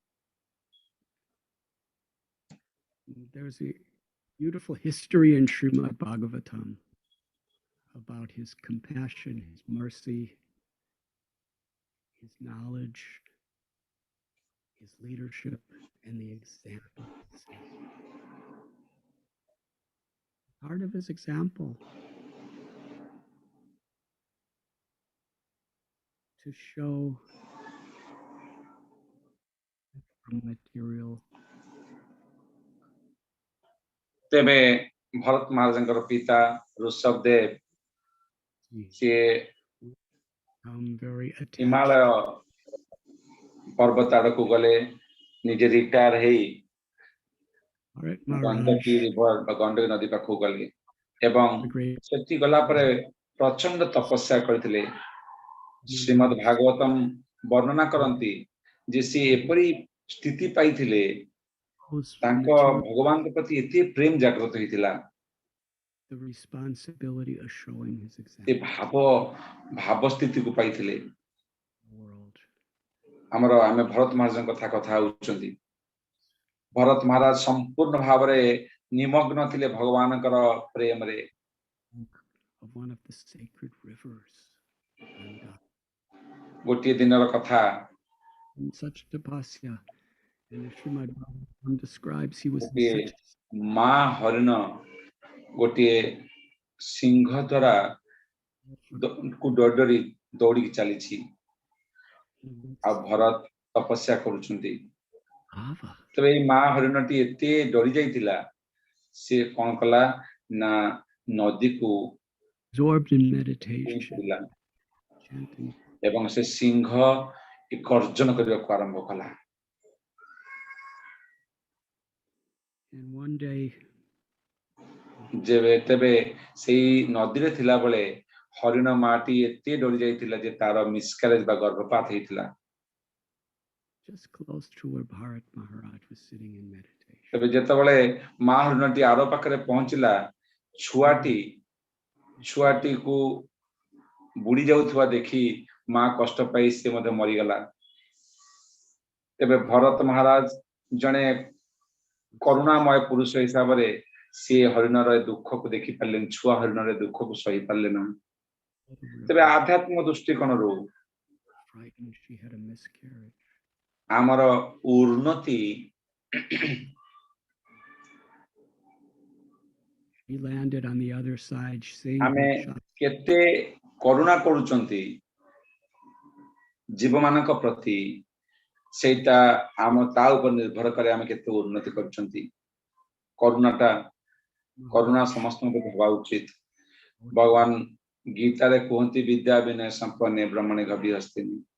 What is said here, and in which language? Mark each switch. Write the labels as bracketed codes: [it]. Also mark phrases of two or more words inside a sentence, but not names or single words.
[en] There's a beautiful history in Srimad Bhagavatam about his compassion, his mercy, his knowledge, his leadership, and the example. Part of his example to show material. [or] ତେବେ ଭରତ ମହାରାଜଙ୍କର ପିତା ଋଷଭ ଦେବ ସେ [en] very attached. [or] ହିମାଳୟ ପର୍ବତ ଆଡକୁ ଗଲେ ନିଜେ ରିଟାୟାର ହେଇ [en] All right, Maharaj. [or] ଗଣ୍ଡକୀ ରିଭର ବା ଗଣ୍ଡକୀ ନଦୀ ପାଖକୁ ଗଲେ ଏବଂ ସେଠି ଗଲା ପରେ ପ୍ରଚଣ୍ଡ ତପସ୍ୟା କରିଥିଲେ। ଶ୍ରୀମଦ୍ ଭାଗବତମ ବର୍ଣ୍ଣନା କରନ୍ତି ଯେ ସେ ଏପରି ସ୍ଥିତି ପାଇଥିଲେ ତାଙ୍କ ଭଗବାନଙ୍କ ପ୍ରତି ଏତେ ପ୍ରେମ ଜାଗ୍ରତ ହେଇଥିଲା [en] The responsibility of showing his [or] ସେ [en] example [or] ଭାବ ସ୍ଥିତିକୁ ପାଇଥିଲେ। [en] to the world. [or] ଆମର ଆମେ ଭରତ ମହାରାଜଙ୍କ କଥା ହଉଛନ୍ତି। ଭରତ ମହାରାଜ ସମ୍ପୂର୍ଣ୍ଣ ଭାବରେ ନିମଗ୍ନ ଥିଲେ ଭଗବାନଙ୍କର ପ୍ରେମରେ। [en] Of one of the sacred rivers. [or] ଗୋଟିଏ ଦିନର କଥା [en] In such tapasya, and the Srimad Bhagavatam describes he was in [or] ଗୋଟିଏ [en] such [or] ମା ହରିଣ ଗୋଟିଏ ସିଂହ ଦ୍ୱାରା ଡରି ଦୌଡ଼ିକି ଚାଲିଛି ଆଉ ଭରତ ତପସ୍ୟା କରୁଛନ୍ତି। [en] bhava. [or] ତେବେ ଏଇ ମା ହରିଣଟି ଏତେ ଡରି ଯାଇଥିଲା ସେ କଣ କଲା ନା ନଦୀକୁ [en] Absorbed in meditation, [or] ଥିଲା [en] chanting. [or] ଏବଂ ସେ ସିଂହ ଗର୍ଜନ କରିବାକୁ ଆରମ୍ଭ କଲା। [en] And one day, [or] ଯେବେ ତେବେ ସେଇ ନଦୀରେ ଥିଲା ବେଳେ ହରିଣ ମାଟି ଏତେ ଡରି ଯାଇଥିଲା ଯେ ତାର ମିସକାରେଜ ବା ଗର୍ଭପାତ ହେଇଥିଲା। [en] just close to where Bharat Maharaj was sitting in meditation. [or] ତେବେ ଯେତେବେଳେ ମା ହରିଣଟି ଆର ପାଖରେ ପହଞ୍ଚିଲା ଛୁଆଟିକୁ ବୁଡି ଯାଉଥିବା ଦେଖି ମା କଷ୍ଟ ପାଇ ସେ ମଧ୍ୟ ମରିଗଲା। ତେବେ ଭରତ ମହାରାଜ ଜଣେ କରୁଣାମୟ ପୁରୁଷ ହିସାବରେ ସିଏ ହରିଣର ଦୁଃଖକୁ ଦେଖି ପାରିଲେନି, ଛୁଆ ହରିଣର ଦୁଃଖକୁ ସହି ପାରିଲେ ନା। ତେବେ ଆଧ୍ୟାତ୍ମିକ ଦୃଷ୍ଟିକୋଣରୁ [en] Frightened, she had a miscarriage. [or] ଆମର ଉନ୍ନତି [en] He landed on the other side, saying, [or] ଆମେ କେତେ କରୁଣା କରୁଛନ୍ତି ଜୀବମାନଙ୍କ ପ୍ରତି ସେଇଟା ଆମ ତା ଉପରେ ନିର୍ଭର କରେ ଆମେ କେତେ ଉନ୍ନତି କରୁଛନ୍ତି। କରୁଣା ସମସ୍ତଙ୍କ ପ୍ରତି ହେବା ଉଚିତ। ଭଗବାନ ଗୀତାରେ କୁହନ୍ତି [sa] ବିଦ୍ୟା ବିନୟ ସମ୍ପନ୍ନେ ବ୍ରହ୍ମଣେ ଗଭୀରସ୍ତିନି।